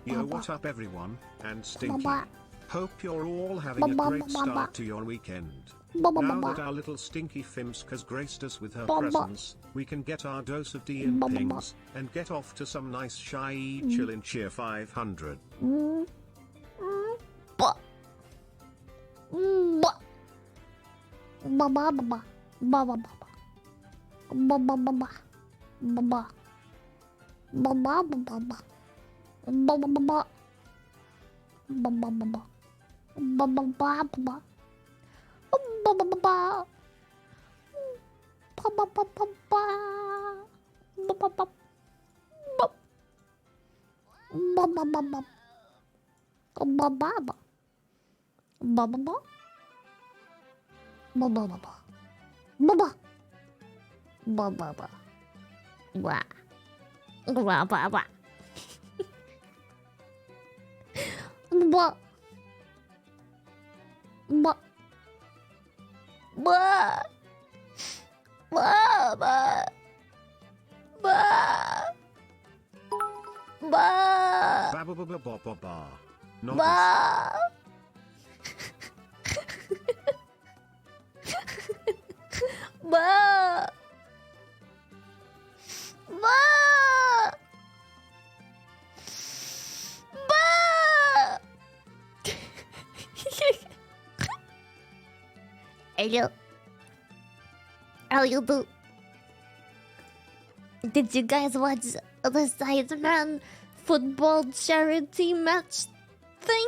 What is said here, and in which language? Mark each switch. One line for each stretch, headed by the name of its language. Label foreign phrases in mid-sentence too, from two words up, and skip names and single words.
English: Yo, what up everyone, and Stinky. Baba. Hope you're all having a Baba, great baba. start to your weekend. Baba Now baba. that our little Stinky Fimska's graced us with her Baba. presence, we can get our dose of D and Baba. pings, and get off to some nice shy chill in cheer 500. Ba. Ba. Baba baba. Baba baba. Baba baba. Baba. Baba baba. Baba baba. Baba baba. Baba baba. Baba baba. Baba baba. Baba baba. Baba baba. Baba baba. Baba baba. Baba baba. Baba. Baba baba. Wah. Wah wah wah. Ba. Ba. Ba. Ba. Ba. Ba. Ba. Ba ba ba ba ba ba ba. Not Ba. Ba. Ba. Ba. Hello. How you do? Did you guys watch the Sideman football charity match thing?